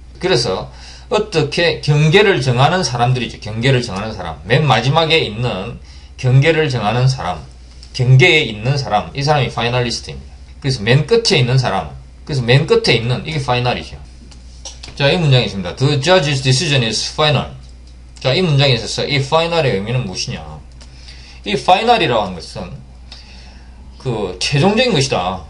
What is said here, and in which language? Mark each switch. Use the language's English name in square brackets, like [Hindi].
[Korean] 그래서 어떻게 경계를 정하는 사람들이죠. 경계를 정하는 사람. 맨 마지막에 있는 경계를 정하는 사람. 경계에 있는 사람. 이 사람이 파이널리스트입니다. 그래서 맨 끝에 있는 사람. 그래서 맨 끝에 있는 이게 파이널이죠. 자, 이 문장이 있습니다. [English] The judge's decision is final. [Korean] 자, 이 문장에 있어서 이 final의 의미는 무엇이냐. 이 final이라고 하는 것은 그 최종적인 것이다.